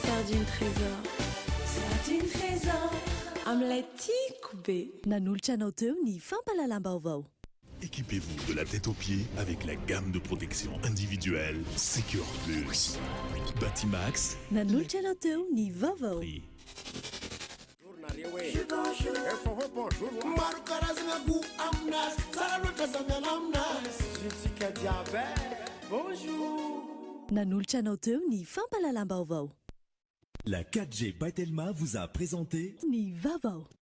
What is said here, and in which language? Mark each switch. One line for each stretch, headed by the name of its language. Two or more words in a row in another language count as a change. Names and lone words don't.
Malagasy: Sardine Trésor. Sardine Trésor. Amin'ilay tiako be. Nanolotra anao teo ny fampalalam-baovao.
French: Équipez-vous de la tête aux pieds avec la gamme de protection individuelle Secure Plus. Batimax.
Malagasy: Nanolotra anao teo ny vaovao. Maro karazana goût aminazy tsara loatra zavy aminazy zitsika jiaby bonjour. Nanolotra anao teo ny fampalalam-baovao.
French: La 4G by Telma vous a présenté
Malagasy: ny vaovao.